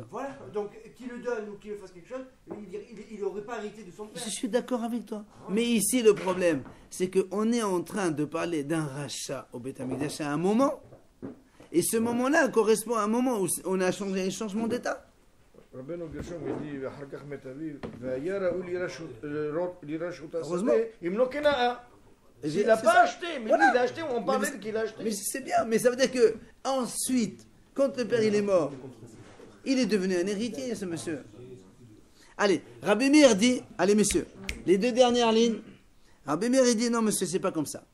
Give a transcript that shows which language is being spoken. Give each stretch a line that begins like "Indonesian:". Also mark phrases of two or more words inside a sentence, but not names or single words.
French: Voilà. Donc qu'il le donne ou qu'il fasse quelque chose, il n'aurait pas hérité de son père. Je suis d'accord avec toi. Mais ici, le problème, c'est qu'on est en train de parler d'un rachat au
Hebrew: בית המקדש
French: à un moment. Et ce moment-là correspond à un moment où on a changé un changement d'état.
Hebrew: רבנו גרשום ידידי ואחר כך מת אביו, והיה ראוי לרשות
French: Heureusement.
Hebrew: השדה, אם לא קנאה.
French: Et Il n'a c'est pas ça. acheté, mais Voilà. lui il a acheté, on parlait Mais- qu'il a acheté. Mais c'est bien, mais ça veut dire que ensuite, quand le père il est mort, il est devenu un héritier, ce monsieur. Allez, Rabbi Meir dit, allez messieurs, les deux dernières lignes, Rabbi Meir il dit non monsieur, c'est pas comme ça.